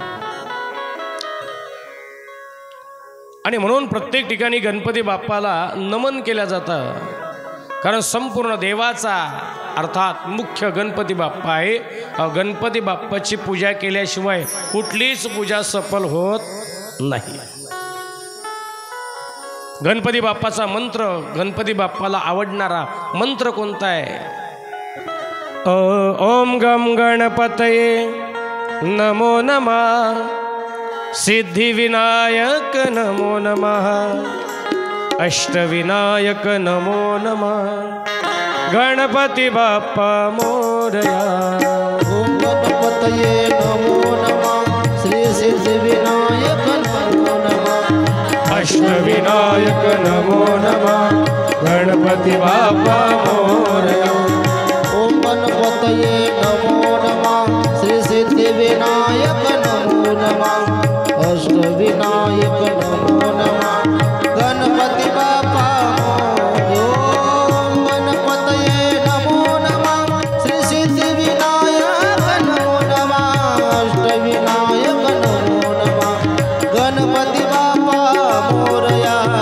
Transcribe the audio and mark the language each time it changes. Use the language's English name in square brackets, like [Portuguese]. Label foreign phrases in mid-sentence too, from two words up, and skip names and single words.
[Marathi] आणि म्हणून प्रत्येक ठिकाणी गणपती बाप्पाला नमन केलं जातं, कारण संपूर्ण देवाचा अर्थात मुख्य गणपती बाप्पा आहे. गणपती बाप्पाची पूजा केल्याशिवाय कुठलीच पूजा सफल होत नाही. गणपती बाप्पाचा मंत्र, गणपती बाप्पाला आवडणारा मंत्र कोणता आहे? [Sanskrit] ओम गम गणपतये नमो नमः, सिद्धिविनायक नमो नमः, अष्टविनायक नमो नमः, [Marathi] गणपती बाप्पा मोरया. [Sanskrit] ओम गणपतये नमो नमः, श्री सिद्धिविनायक नमो नमः, अष्टविनायक नमो नमः, [Marathi] गणपती बाप्पा मोरया. [Sanskrit] ओम गणपतये नमो नमः, श्री सिद्धिविनायक नमो नमः, अष्टविनायक नमो नमः, गणपती बाप्पा. ओम गणपतये नमो नमः, श्री सिद्धिविनायक नमो नमः, अष्टविनायक नमो नमः, [Marathi] गणपती बाप्पा मोरया.